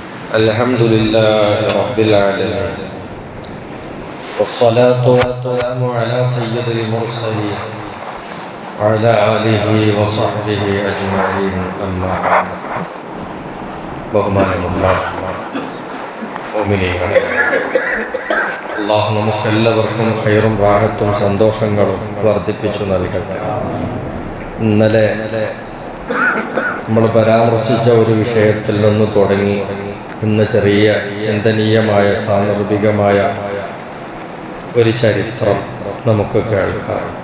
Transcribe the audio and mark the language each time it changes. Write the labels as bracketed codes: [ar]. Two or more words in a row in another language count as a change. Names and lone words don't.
[ar] الحمد لله رب العالمين والصلاة والسلام على سيد المرسلين وعلى آله وصحبه أجمعين أما بعد [ml] ബഹുമാനമുള്ള മുഅ്മിനീങ്ങളെ, അല്ലാഹു നമുക്കെല്ലാവർക്കും ഖൈറും റാഹത്തും സന്തോഷങ്ങളും വർദ്ധിപ്പിച്ചു നൽകട്ടെ. ഇന്നലെ നമ്മൾ പരാമർശിച്ച ഒരു വിഷയത്തിൽ നിന്ന് തുടങ്ങി ഇന്ന് ചെറിയ ചിന്തനീയമായ സാന്ദർഭികമായ ഒരു ചരിത്രം നമുക്ക് കേൾക്കാം.